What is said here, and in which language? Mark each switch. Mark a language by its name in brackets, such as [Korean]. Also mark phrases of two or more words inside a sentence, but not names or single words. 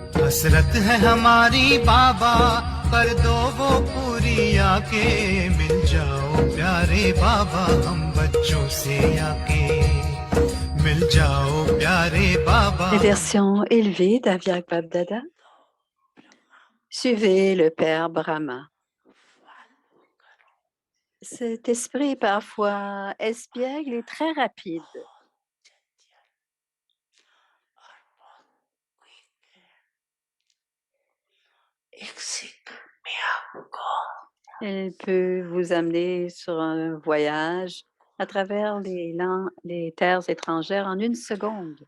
[Hindi] हसरत है हमारी बाबा कर दो वो पूरी आके मिल जाओ प्यारे बाबा हम बच्चों से आके मिल जाओ प्यारे बाबा [French] Les versions élevées d'Aviak Babdada. Suivez le Père Brahma. Cet esprit parfois espiègle et très rapide. Il peut vous amener sur un voyage à travers les terres étrangères en une seconde.